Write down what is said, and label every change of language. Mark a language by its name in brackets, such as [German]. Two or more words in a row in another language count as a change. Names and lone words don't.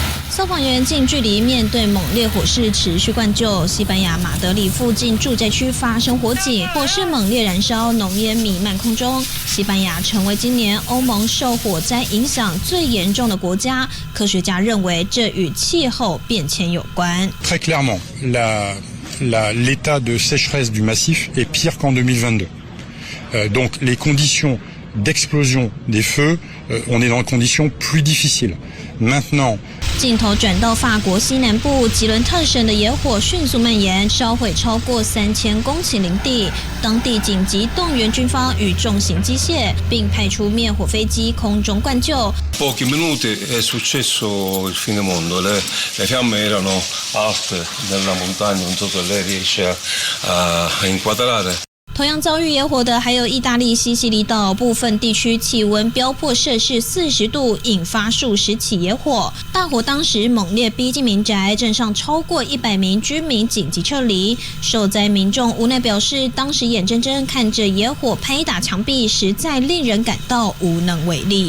[Chinese] 消防员近距离面对猛烈火势持续灌救。西班牙马德里附近住宅区发生火警，火势猛烈燃烧，浓烟弥漫空中。西班牙成为今年欧盟受火灾影响最严重的国家。科学家认为这与气候变迁有关。 [French] Très clairement, l'état de sécheresse du massif est pire qu'en 2022. Donc les conditions d'explosion des feux, on est dans des conditions plus difficiles. Maintenant. [Chinese] 镜头转到法国西南部吉伦特省的野火迅速蔓延，烧毁超过3000公顷林地。当地紧急动员军方与重型机械，并派出灭火飞机空中灌救。 [Italian] Pochi minuti è successo il fine mondo. Le fiamme erano alte nella montagna, non so se lei riesce a inquadrare. [Chinese] 同样遭遇野火的还有意大利西西里岛，部分地区气温飙破摄氏40度，引发数十起野火。大火当时猛烈逼近民宅，镇上超过100名居民紧急撤离。受灾民众无奈表示，当时眼睁睁看着野火拍打墙壁，实在令人感到无能为力。